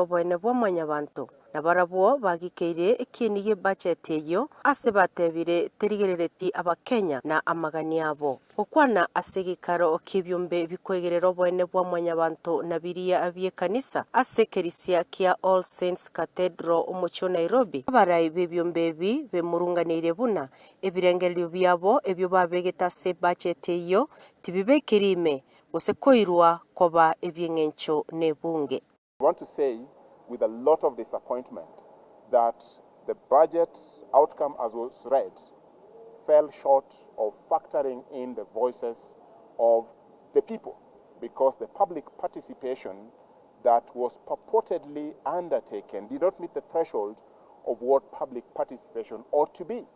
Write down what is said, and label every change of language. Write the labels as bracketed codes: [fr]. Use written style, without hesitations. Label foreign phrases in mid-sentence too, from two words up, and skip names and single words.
[guz] obwene bwa MWANYABANTO na barabwo bagikeire ekini ye budget eyo ase batebire terigerereti abakenya na amagani abo okwana asegikaro kibyombe bikwegerera obwene bwa MWANYABANTO na biria abye kanisa ase kerisia kia All Saints Cathedral omucho Nairobi abarai bebyombe bi bemurunganire buna ebirengerio byabo ebyo babegeta ase budget eyo tibibekirime gusekoirwa koba ebyengencho nebunge. [en] I want to say with a lot of disappointment that the budget outcome as was read fell short of factoring in the voices of the people, because the public participation that was purportedly undertaken did not meet the threshold of what public participation ought to be.